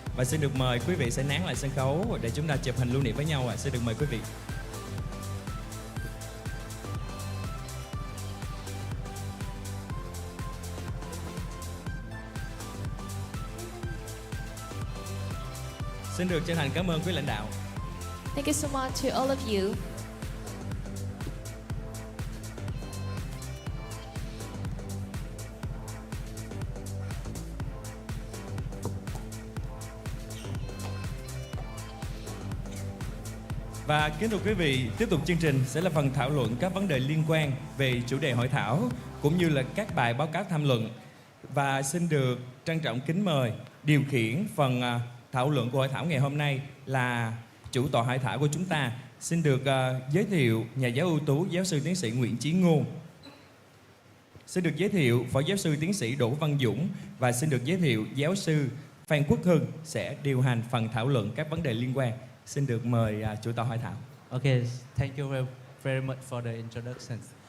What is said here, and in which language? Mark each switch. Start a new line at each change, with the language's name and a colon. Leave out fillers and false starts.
Vietnamese: Và xin được mời quý vị sẽ nán lại sân khấu để chúng ta chụp hình lưu niệm với nhau ạ. Xin được mời quý vị. Xin được chân thành cảm ơn quý lãnh đạo. Thank you so much to all of you. Và kính thưa quý vị, tiếp tục chương trình sẽ là phần thảo luận các vấn đề liên quan về chủ đề hội thảo cũng như là các bài báo cáo tham luận. Và xin được trân trọng kính mời điều khiển phần thảo luận của hội thảo ngày hôm nay là chủ tọa hội thảo của chúng ta. Xin được giới thiệu nhà giáo ưu tú giáo sư tiến sĩ Nguyễn Chí Ngôn. Xin được giới thiệu phó giáo sư tiến sĩ Đỗ Văn Dũng và xin được giới thiệu giáo sư Phan Quốc Hưng sẽ điều hành phần thảo luận các vấn đề liên quan. Xin được mời chủ tọa hội thảo.
English: Okay, thank you very much for the introductions.